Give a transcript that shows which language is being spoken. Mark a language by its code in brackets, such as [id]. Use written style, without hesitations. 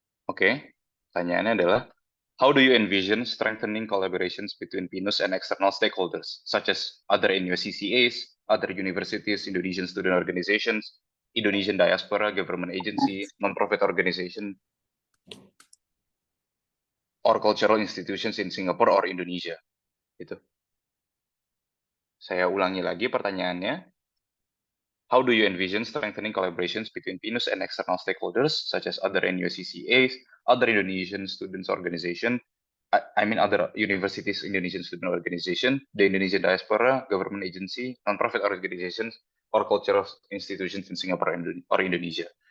[id] Oke, pertanyaannya adalah, [en] how do you envision strengthening collaborations between PINUS and external stakeholders, such as other NUSCCAs, other universities, Indonesian student organizations, Indonesian diaspora, government agency, non-profit organization, or cultural institutions in Singapore or Indonesia? [id] Itu. Saya ulangi lagi pertanyaannya. [en] How do you envision strengthening collaborations between PINUS and external stakeholders, such as other NUSCCAs, other Indonesian students organization, I mean other universities, Indonesian student organization, the Indonesian diaspora, government agency, non-profit organizations, or cultural institutions in Singapore or Indonesia?